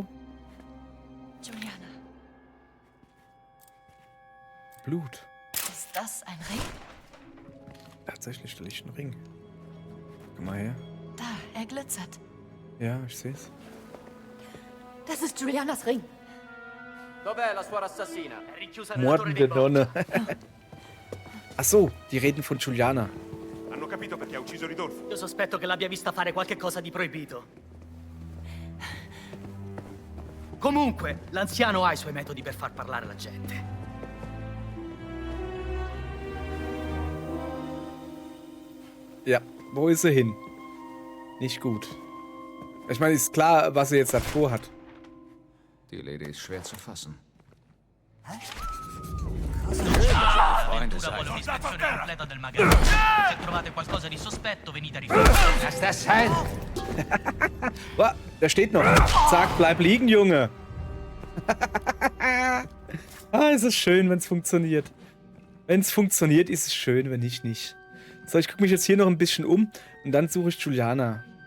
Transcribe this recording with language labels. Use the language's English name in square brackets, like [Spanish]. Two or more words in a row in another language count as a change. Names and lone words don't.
[German] Juliana, Blut. ist das ein Ring? Tatsächlich, da liegt ein Ring. Guck mal her. Da, er glitzert. Ja, ich seh's. Das ist Julianas Ring. [Italian] Dov'è la suora assassina? È rinchiusa nella torre [German] Mordende [Italian] dei Borgi. [German] Nonne. Ach so, die reden von Juliana. [Italian] Hanno capito perché ha ucciso Ridolfo. Io sospetto che l'abbia vista fare qualche cosa di proibito. Comunque, l'anziano ha i suoi metodi per far parlare la gente. [German] Ja, wo ist sie hin? Nicht gut. Ich meine, ist klar, was sie jetzt davor hat. Die Lady ist schwer zu fassen. [Italian] Ventura vuole un'ispezione completa del magazzino. Se trovate qualcosa di sospetto, venite a riferire. [German] Lass das sein! Oh, da steht noch. Sag, bleib liegen, Junge. Es ist schön, wenn es funktioniert. Wenn es funktioniert, ist es schön, wenn nicht, nicht. So, ich gucke mich jetzt hier noch ein bisschen um und dann suche ich Juliana.